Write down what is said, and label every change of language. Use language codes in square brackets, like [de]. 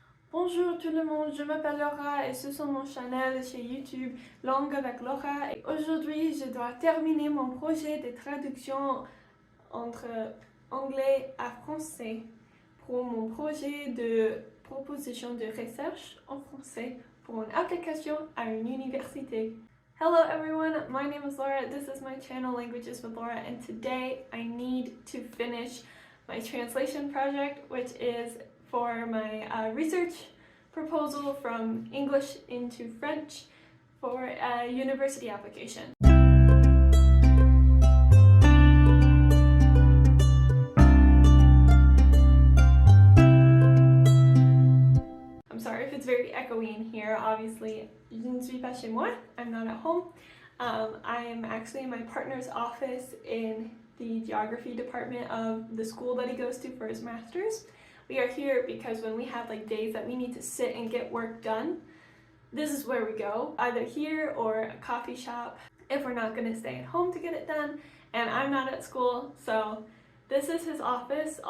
[fr] Bonjour tout le monde, je m'appelle Laura et ce sont mon channel chez YouTube Langue avec Laura. Et aujourd'hui, je dois terminer mon projet de traduction entre anglais à français pour mon projet de proposition de recherche en français pour une application à une université. [en] Hello everyone, my name is Laura, this is my channel Languages with Laura, and today I need to finish my translation project, which is for my research proposal from English into French for a university application. I'm sorry if it's very echoey in here. [fr] Obviously, je ne suis pas chez moi. [en] I'm not at home. I am actually in my partner's office in the geography department of the school that he goes to for his master's. We are here because when we have like days that we need to sit and get work done, this is where we go, either here or a coffee shop if we're not going to stay at home to get it done, and I'm not at school, so this is his office.